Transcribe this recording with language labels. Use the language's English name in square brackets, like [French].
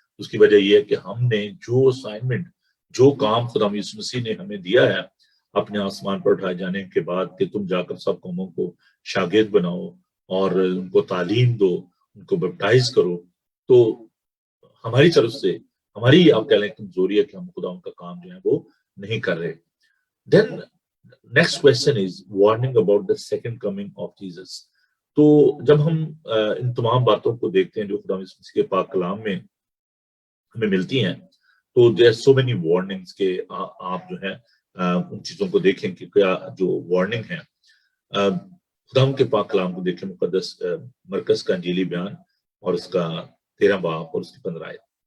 [Urdu] اس کی وجہ یہ ہے کہ ہم نے جو اسائنمنٹ، جو کام خدا یسوع مسیح نے ہمیں دیا ہے اپنے آسمان پر اٹھائے جانے کے بعد کہ تم جا کر سب قوموں کو شاگرد بناؤ اور ان کو تعلیم دو، ان کو بیپٹائز کرو، تو ہماری طرف سے ہماری آپ کہہ لیں کمزوری ہے کہ ہم خدا ان کا کام جو ہے وہ نہیں کر رہے. [English] Then next question is warning about the second coming of Jesus. [Urdu] تو جب ہم ان تمام باتوں کو دیکھتے ہیں جو خدا مسیح کے پاک کلام میں ہمیں ملتی ہیں, تو [English] there so many warnings [Urdu] کہ آپ جو ہے ان چیزوں کو دیکھیں کہ کیا جو وارننگ ہے. خدا کے پاک کلام کو دیکھیں, مقدس مرکز کا انجیلی بیان اور اس کا 13 باب اور اس کی 15 آیت.